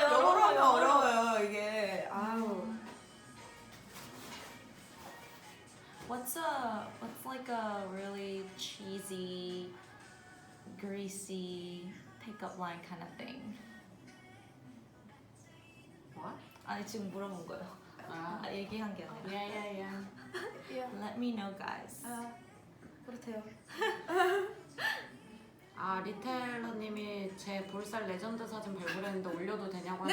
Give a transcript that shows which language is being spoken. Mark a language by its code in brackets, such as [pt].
[ko] 영어로 하면 어려워요, 이게. 아우. [en] What's like a really cheesy, greasy pickup line kind of thing? What? [ko] 아니 지금 물어본 거예요. 아, 얘기한 게 아니라. [en] yeah. Let me know, guys. [ko] 그렇대요. 아, 리텔러님이 제 볼살 레전드 사진 발굴했는데 올려도 되냐고 네,